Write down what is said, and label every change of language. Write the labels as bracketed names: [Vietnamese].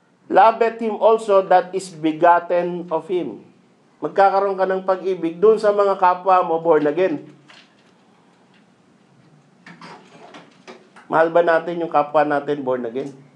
[English] Loveth Him also that is begotten of Him. [Filipino] Magkakaroon ka ng pag-ibig doon sa mga kapwa mo born again. Mahal ba natin yung kapwa natin born again?